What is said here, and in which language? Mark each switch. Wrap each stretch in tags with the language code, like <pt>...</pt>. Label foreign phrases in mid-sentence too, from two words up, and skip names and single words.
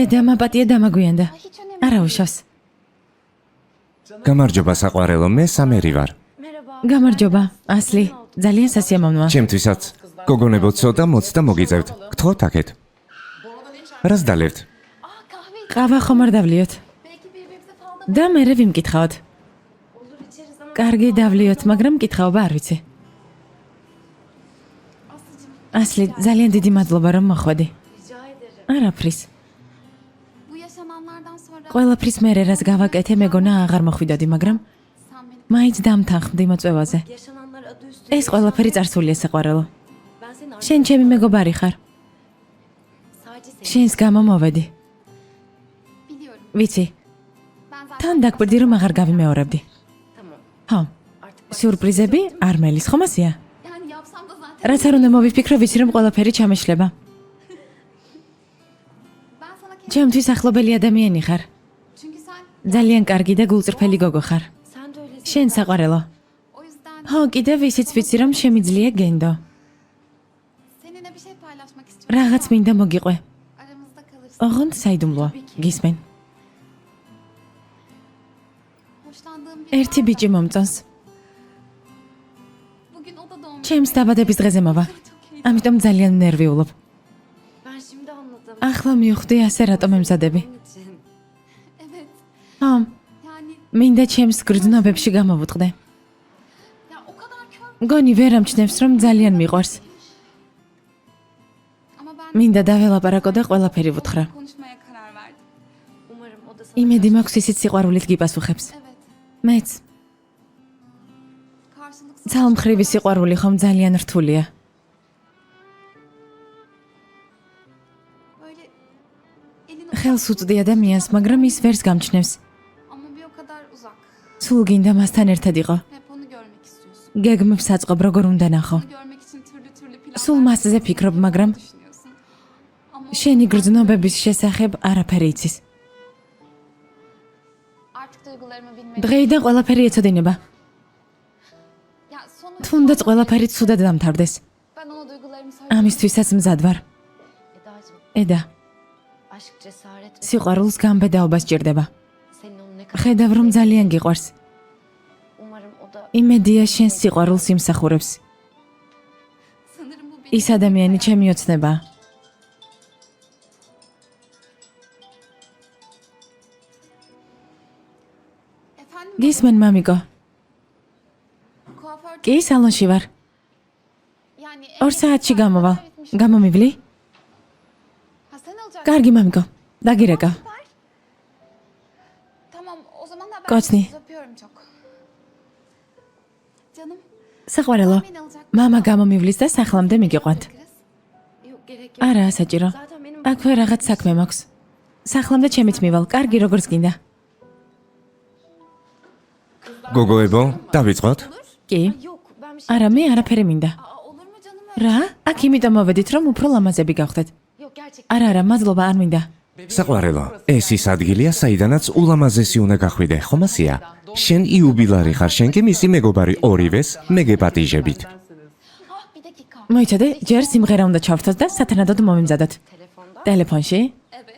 <ka>ედა მაპატია დამაგვიანდა.</ka> <tr>hiç önemli.</tr> <ka>არა უშავს. გამარჯობა საყვარელო, მე სამერი ვარ.</ka> <tr>Merhaba.</tr> <ka>გამარჯობა, ასლი. ძალიან სასიამოვნოა. ჩემთვისაც გოგონებო ცოტა მოც და მოგიწევთ. გთხოვთ აქეთ. რას დალებთ?</ka> <tr>Aa kahve iç.</tr> <ka>ყავა ხომ არ დავლიოთ?</ka> <tr>Belki birbirimize falda</tr> <ka>და მერე ვიმკითხავთ.</ka> <tr>olur içeriz ama.</tr> <ka>კარგი დავლიოთ, მაგრამ მკითხაობა არ ვიცი.</ka> <tr>Aslıcığım</tr> <ka>ასლი, ძალიან დიდი მადლობა რომ მოხვედი.</ka> <tr>rica ederim.</tr> <ka>არაფრის.</ka> <tr>Bu yaşananlardan sonra</tr> <ka>ყველაფრის მერე რაც გავაკეთე, მეგონა აღარ მოხვიდოდი, მაგრამ</ka> <tr>sen benim</tr> <ka>მაინც დამთანხმდი მოწვევაზე.</ka> <tr>yaşananlar adı üstünde.</tr> <ka>ეს ყველაფერი წარსულია საყვარელო.</ka> <tr>Ben senin arkadaşım.</tr> <ka>შენ ჩემი მეგობარი ხარ.</ka> <tr>Sadece seni</tr> <ka>შენს გამო მოვედი.</ka> <tr>biliyorum.</tr> <ka>ვიცი,</ka> <tr>Ben zaten</tr> <ka>თან დაგბირდი რომ აღარ გავიმეორებდი.</ka> <tr>tamam.</tr> <ka>ხო,</ka> <tr>Artık</tr> <ka>სიურპრიზები არ მელის ხომასია.</ka> <tr>yani yapsam da zaten.</tr> <ka>რაც არ უნდა მოვიფიქრო, ვიცი რომ ყველაფერი ჩამეშლება.</ka> <tr>Ben sana kendim.</tr> <ka>ჩემთვის ახლობელი ადამიანი ხარ.</ka> <tr>Çünkü sen</tr> <ka>ძალიან კარგი და გულწრფელი გოგო ხარ.</ka> <tr>sen de öylesin.</tr> <ka>შენ საყვარელო.</ka> <tr>O yüzden</tr> <ka>ხო, კიდევ ისიც ვიცი რომ შემიძლია გენდო.</ka> <tr>seninle bir şey paylaşmak istiyorum.</tr> <ka>რაღაც მინდა მოგიყვე.</ka> <tr>Aramızda kalırsın.</tr> <ka>ოღონდ საიდუმლოა. გისმენ?</ka> <tr>Hoşlandığım bir</tr> <ka>ერთი ბიჭი მომწონს.</ka> <tr>bugün o da doğum.</tr> <ka>ჩემს დაბადების დღეზე მოვა. ამიტომ ძალიან ნერვიულობ.</ka> <tr>Ben şimdi anladım.</tr> <ka>ახლა მივხვდი ასე რატომ ემზადები.</ka> <tr>Bunun için. Evet.</tr> <ka>ხო,</ka> <tr>Yani</tr> <ka>მინდა ჩემს გრძნობებში გამოვუწყდე.</ka> <tr>ya o kadar kör</tr> <ka>მგონი ვერ ამჩნევს რომ ძალიან მიყვარს.</ka> <tr>ama ben</tr> <ka>მინდა დაველაპარაკო და ყველაფერი ვუთხრა.</ka> <tr>konuşmaya karar verdim. Umarım o da sana.</tr> <ka>იმედი მაქვს ისიც სიყვარულით გიპასუხებს.</ka> <tr>Evet.</tr> <ka>მეც.</ka> <tr>Karşılıksız.</tr> <ka>ცალმხრივი სიყვარული ხომ ძალიან რთულია.</ka> <tr>Böyle elini</tr> <ka>ხელს უწვდი ადამიანს, მაგრამ ის ვერს გამჩნევს.</ka> <tr>ama bir o kadar uzak.</tr> <ka>სულ გინდა მასთან ერთად იყო.</ka> <tr>Hep onu görmek istiyorsun.</tr> <ka>გეგმებს აწყობ როგორ უნდა ნახო.</ka> <tr>Onu görmek için türlü türlü planlar</tr> <ka>სულ მასზე ფიქრობ, მაგრამ</ka> <tr>düşünüyorsun. Ama</tr> <ka>შენი გრძნობების შესახებ არაფერი იცის.</ka> <tr>artık duygularımı bilmek.</tr> <ka>დღეიდან ყველაფერი ეცოდინება.</ka> <tr>Ya sonuçta</tr> <ka>თუნდაც ყველაფერი ცუდად დამთავრდეს.</ka> <tr>ben ona duygularımı söyledim.</tr> <ka>ამისთვისაც მზად ვარ.</ka> <tr>Eda'cığım</tr> <ka>ედა,</ka> <tr>aşk cesaret ve</tr> <ka>სიყვარულს გამბედაობა სჭირდება.</ka> <tr>senin onu ne kadar</tr> <ka>ხედავ რომ ძალიან გიყვარს.</ka> <tr>umarım o da</tr> <ka>იმედია შენ სიყვარულს იმსახურებს.</ka> <tr>sanırım bu benim.</tr> <ka>ის ადამიანი ჩემი ოცნებაა.</ka> <tr>Efendim</tr> <ka>გისმენ მამიკო?</ka> <tr>kuaför</tr> <ka>კი, სალონში ვარ.</ka> <tr>yani</tr> <ka>2 საათში გამოვალ. გამომივლი?</ka> <tr>Ha sen alacaksın.</tr> <ka>კარგი მამიკო. დაგირეკა.</ka> <tr>Süper. Tamam o zaman haber Koçni. öpüyorum çok. Canım</tr> <ka>საყვარელო.</ka> <tr>beni alacak.</tr> <ka>მამა გამომივლის და სახლამდე მიგიყვანთ.</ka> <tr>Kız. Yok gerek yok.</tr> <ka>არა, საჭირო.</ka> <tr>Zaten benim</tr> <ka>აქვე რაღაც საქმე მაქვს. სახლამდე ჩემით მივალ. კარგი, როგორც გინდა. გოგოებო, დავიწყოთ? კი.</ka> <tr>Yok ben bir şey...</tr> <ka>არა, მე არაფერი მინდა.</ka> <tr>Olur mu canım öyle?</tr> <ka>რა? აქ იმიტომ მოვედით, რომ უფრო ლამაზები გავხდეთ.</ka> <tr>Yok gerçekten.</tr> <ka>არა, მადლობა, არ მინდა. საყვარელო, ეს ის ადგილია, საიდანაც ულამაზესი უნდა გახვიდე, ხომ ასია? შენ იუბილარი ხარ, შენ კი მისი მეგობარი ორივეს მეგეპატიჟებით.</ka> <tr>Ah bir dakika.</tr> <ka>მოიცადე, ჯერ სიმღერა უნდა ჩავთოს და სათანადოდ მომიმზადოთ.</ka> <tr>Telefonda?</tr> <ka>ტელეფონში?</ka> <tr>Evet.</tr>